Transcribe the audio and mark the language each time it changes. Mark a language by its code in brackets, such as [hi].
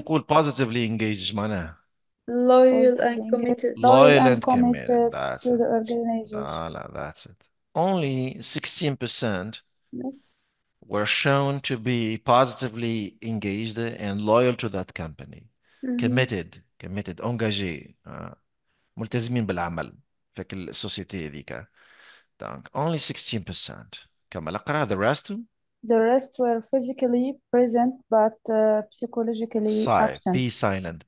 [ar] نقول [en] positively engaged [ar] معناها [en] Loyal positively engaged, committed. loyal loyal and and committed. committed That's to it. the organization. لا that's it. Only 16% were shown to be positively engaged and loyal to that company. Mhm. [ar] committed engagé ملتزمين بالعمل في السوسيتي ذيك. [en] Donc, only 16%. [ar] كمل اقرا [en] the rest. The rest were physically present but psychologically absent.